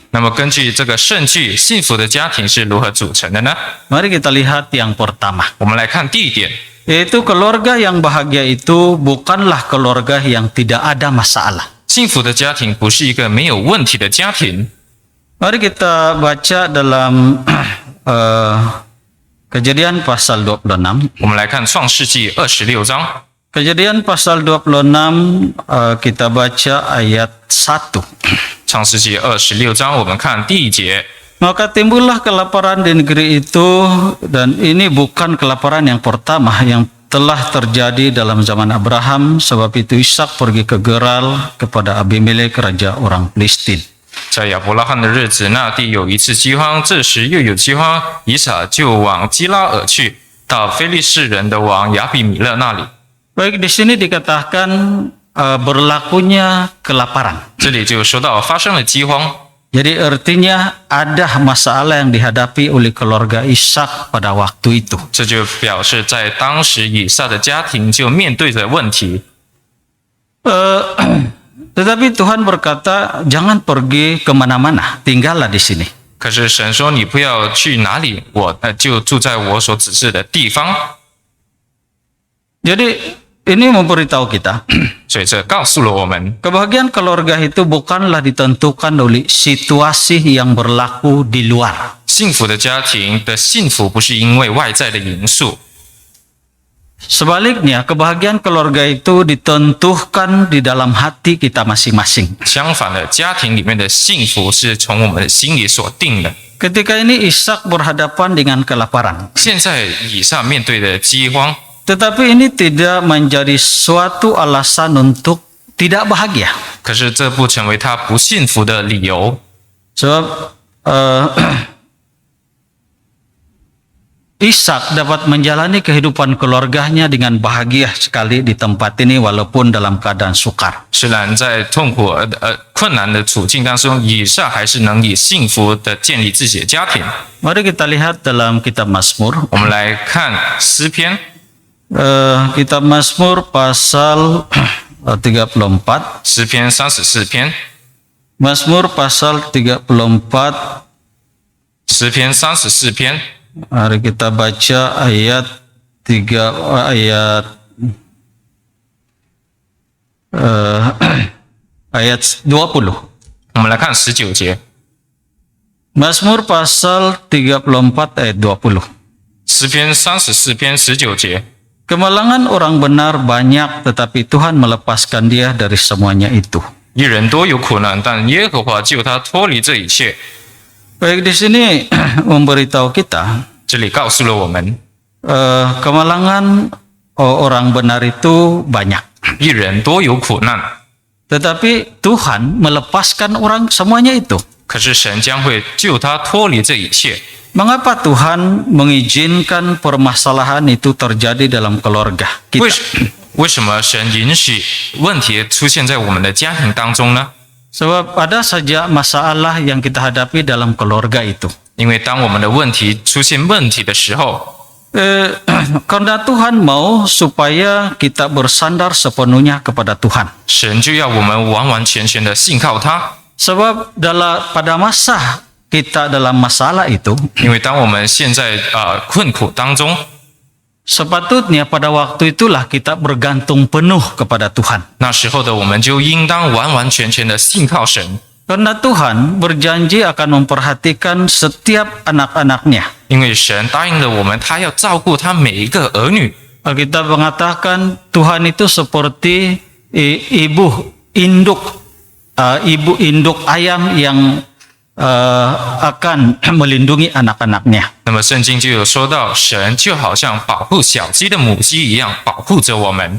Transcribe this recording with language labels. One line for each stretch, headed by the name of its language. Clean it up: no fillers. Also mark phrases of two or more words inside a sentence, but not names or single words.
Chinese: 那么根据这个圣句，幸福的家庭是如何组成的呢？
Indonesian: Mari kita lihat yang pertama.
Chinese: 我们来看第一点，
Indonesian: Yaitu keluarga yang bahagia itu bukanlah keluarga yang tidak ada masalah.
Chinese: 幸福的家庭不是一个没有问题的家庭。
Indonesian: Mari kita baca dalam Kejadian pasal 26.
Chinese: 我们来看创世纪26章。
Indonesian: Kejadian pasal 26 kita baca ayat 1.
Chinese: 创世纪26章，我们看第1节。
Indonesian: Maka timbullah kelaparan di negeri itu, dan ini bukan kelaparan yang pertama yang telah terjadi dalam zaman Abraham, sebab itu Ishak pergi ke Gerar kepada Abimelek raja orang Filistin.
Chinese: 在亚伯拉罕的日子，那地有一次饥荒，这时又有饥荒，以撒就往基拉尔去，到非利士人的王亚比米勒那里。
Indonesian: Baik, di sini dikatakan berlakunya kelaparan.
Chinese: 这里就说到发生了饥荒，
Indonesian: Jadi artinya ada masalah yang dihadapi oleh keluarga Ishak pada waktu itu.
Chinese: 这就表示在当时以撒的家庭就面对着问题。
Indonesian: Tetapi Tuhan berkata, jangan pergi kemana-mana, tinggallah di sini.
Chinese: 可是神说你不要去哪里，我就住在我所指示的地方。
Indonesian: Jadi ini memberitahu kita,
Chinese: 所以这告诉了我们，
Indonesian: kebahagiaan keluarga itu bukanlah ditentukan oleh situasi yang berlaku di luar.
Chinese: 幸福的家庭的幸福不是因为外在的因素，
Indonesian: Sebaliknya, kebahagiaan keluarga itu ditentukan di dalam hati kita masing-masing.
Chinese: 相反的，家庭里面的幸福是从我们的心里所定的。
Indonesian: Ketika ini Ishak berhadapan dengan kelaparan.
Chinese: 现在以撒面对的饥荒，
Indonesian: Tetapi ini tidak menjadi suatu alasan untuk tidak bahagia.
Chinese: 可是这不成为他不幸福的理由。
Indonesian: Sebab Ishak dapat menjalani kehidupan keluarganya dengan bahagia sekali di tempat ini walaupun dalam keadaan sukar.
Chinese: 虽然在痛苦困难的处境当中，以撒还是能以幸福的建立自己的家庭。
Indonesian: Mari kita lihat dalam kitab Mazmur.
Chinese: 我们来看诗篇，
Indonesian: Kitab Mazmur pasal 34.
Chinese: 诗篇34篇，
Indonesian: Mazmur pasal 34.
Chinese: 诗篇34篇，
Indonesian: Mari kita baca ayat 20.
Chinese: 我们来看19节。
Indonesian: Mazmur pasal 34 ayat 20.
Chinese: 诗篇34篇19节，
Indonesian: Kemalangan orang benar banyak, tetapi Tuhan melepaskan dia dari semuanya itu.
Chinese: 一人多有苦难，但耶和华救他脱离这一切。
Indonesian: Baik, di sini memberitahu kita
Chinese: 这里告诉了我们，
Indonesian: kemalangan orang benar itu banyak,
Chinese: 一人多有苦难，
Indonesian: tetapi Tuhan melepaskan orang semuanya itu.
Chinese: 可是神将会救他脱离这一切。
Indonesian: Mengapa Tuhan mengizinkan permasalahan itu terjadi dalam keluarga
Chinese: 为
Indonesian: kita?
Chinese: 为什么神允许问题出现在我们的家庭当中呢？
Indonesian: Sebab ada saja masalah yang kita hadapi dalam keluarga itu.
Chinese: 因为当我们的问题出现问题的时候，
Indonesian: Karena Tuhan mau supaya kita bersandar sepenuhnya kepada Tuhan.
Chinese: 神就要我们完完全全的信靠他。
Indonesian: Sebab pada masa kita dalam masalah itu,
Chinese: 因为当我们现在困苦当中，
Indonesian: sepatutnya pada waktu itulah kita bergantung penuh kepada Tuhan.
Chinese: 那时候的我们就应当完完全全的信靠神，
Indonesian: Karena Tuhan berjanji akan memperhatikan setiap anak-anaknya.
Chinese: 因为神答应了我们，他要照顾他每一个儿女。
Indonesian: Alkitab mengatakan Tuhan itu seperti ibu induk ayam yang akan melindungi anak-anaknya.
Chinese: 那么圣经就有说到，神就好像保护小鸡的母鸡一样，保护着我们。